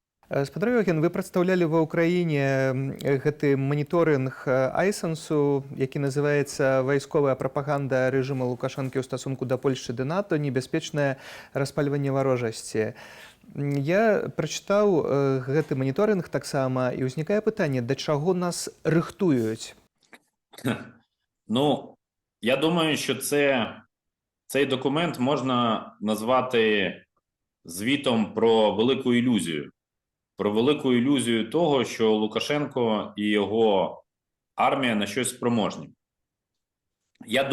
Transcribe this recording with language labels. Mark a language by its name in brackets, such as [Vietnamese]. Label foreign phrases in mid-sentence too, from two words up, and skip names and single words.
[Belarusian] Спадар Еўген, вы прадстаўлялі ва ўкраіне гэты маніторынг Айсенсу, які называецца «Вайсковая прапаганда рэжыма Лукашэнкі ў стасунку да Польшчы ды НАТО. Небяспечнае распальванне варожасці». Я прачытаў гэты маніторынг таксама, і ўзнікае пытанне, да чаго нас рыхтуюць? [Ukrainian] Ну, я думаю, що цей документ можна назвати звітом про велику ілюзію. Про велику ілюзію того, що Лукашенко і його армія на щось спроможні.